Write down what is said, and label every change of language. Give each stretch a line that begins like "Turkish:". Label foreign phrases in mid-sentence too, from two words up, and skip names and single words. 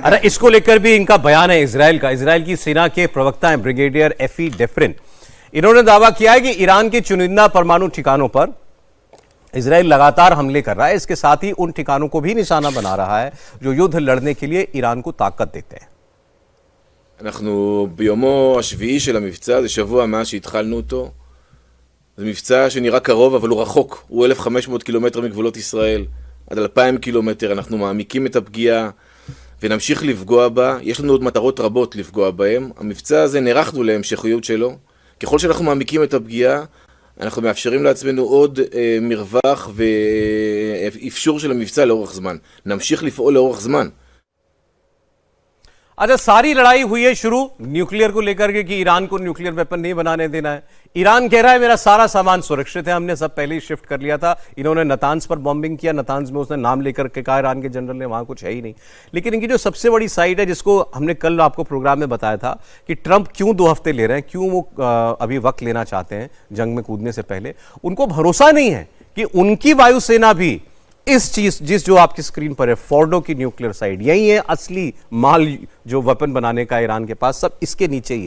Hindi: अरे इसको लेकर भी इनका बयान है इजराइल का। इजराइल की सेना के प्रवक्ता हैं ब्रिगेडियर एफी डेफ्रिन। इन्होंने दावा किया है कि ईरान के चुनिंदा परमाणु ठिकानों पर इजराइल लगातार हमले कर रहा है। इसके साथ ही उन ठिकानों को भी निशाना बना रहा है जो युद्ध लड़ने के लिए ईरान को ताकत देते हैं।
Hebrew: אנחנו ביומו השביעי של המבצע, זה שבוע מאז שהתחלנו אותו. זה מבצע שנראה קרוב, אבל הוא רחוק. הוא 1,500 קילומטר מגבולות ישראל, עד 2,000 קילומטר. אנחנו מעמיקים את הפגיעה ונמשיך לפגוע בה. יש לנו עוד מטרות רבות לפגוע בהם. המבצע הזה נערכנו להמשכיות שלו. ככל שאנחנו מעמיקים את הפגיעה, אנחנו מאפשרים לעצמנו עוד מרווח ואפשור של המבצע לאורך זמן. נמשיך לפעול לאורך זמן.
Hindi: अच्छा, सारी लड़ाई हुई है शुरू न्यूक्लियर को लेकर के कि ईरान को
English: nuclear weapon
Hindi: नहीं बनाने देना है। ईरान कह रहा है मेरा सारा सामान सुरक्षित है, हमने सब पहले ही शिफ्ट कर लिया था। इन्होंने नतांज पर बॉम्बिंग किया, नतांज में उसने नाम लेकर के कहा ईरान के जनरल ने वहां कुछ है ही नहीं। लेकिन इनकी जो सबसे बड़ी साइट है, जिसको हमने कल आपको प्रोग्राम में बताया था कि ट्रंप क्यों 2 हफ्ते ले रहे हैं, क्यों वो अभी वक्त लेना चाहते हैं जंग में कूदने से पहले, उनको भरोसा नहीं है कि उनकी वायुसेना भी इस चीज जो आपकी स्क्रीन पर है फोर्डो की
English: nuclear site,
Hindi: यही है असली माल जो वेपन बनाने का ईरान के पास, सब इसके नीचे ही है।